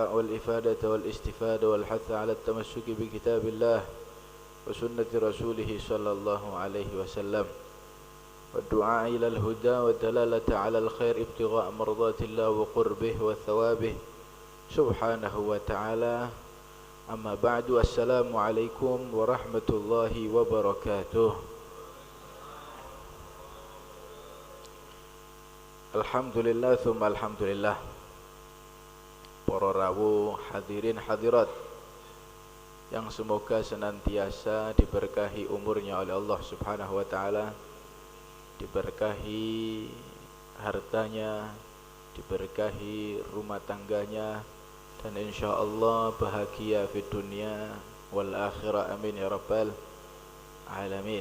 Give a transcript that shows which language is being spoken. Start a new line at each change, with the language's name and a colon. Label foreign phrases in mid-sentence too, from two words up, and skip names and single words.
Arabic: والإفادة والاستفادة والحث على التمسك بكتاب الله وسنة رسوله صلى الله عليه وسلم والدعاء إلى الهدى والدلالة على الخير ابتغاء مرضات الله وقربه وثوابه سبحانه وتعالى أما بعد السلام عليكم ورحمة الله وبركاته. الحمد لله ثم الحمد لله.
Javanese: Para rawuh
Indonesian: hadirin hadirat yang semoga senantiasa diberkahi umurnya oleh Allah
Arabic: سبحانه وتعالى,
Indonesian: diberkahi hartanya, diberkahi rumah tangganya, dan insyaallah bahagia di dunia wal akhirah,
Arabic: آمين يا رب العالمين.